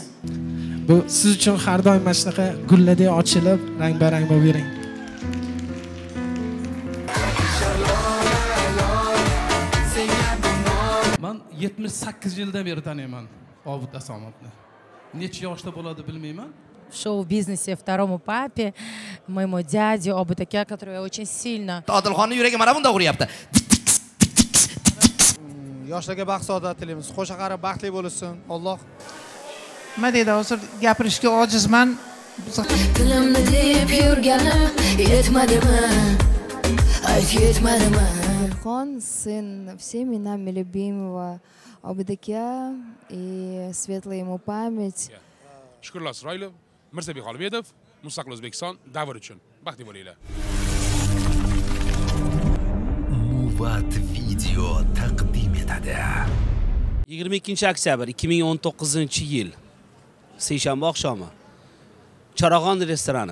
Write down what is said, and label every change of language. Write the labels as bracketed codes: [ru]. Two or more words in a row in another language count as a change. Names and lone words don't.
[uz] Bu siz uchun har doim mana shunaqa gulladek ochilib, rang-barang bo'lib yering. Men 78 yildan beri taniyman Obid Asomovni. Necha yoshda bo'ladi bilmayman. [ru] В шоу-бизнесе второму папе, моему дяде Obid aka, который очень сильно. [uz] Odilxonning yuragi mana bunda uryapti. Yoshlarga baxt saodat tilaymiz. Qo'sha qarab baxtli bo'lsin. Alloh. Nima deydi, hozir gapirishga ojizman. Dilimni deb yurganim yetmadimi? Ayt yetmadimi? [ru] Хон, сын всеми нами любимого Obidaka и светлая ему память. [uz] Shukrullo Isroilov, Mirzabek Xolmedov, Mustaqil O'zbekiston davr uchun baxtli bo'linglar. Muvat video taqdim etadi. 22-oktyabr 2019-yil seshanba oqshomi Charog'on restorani.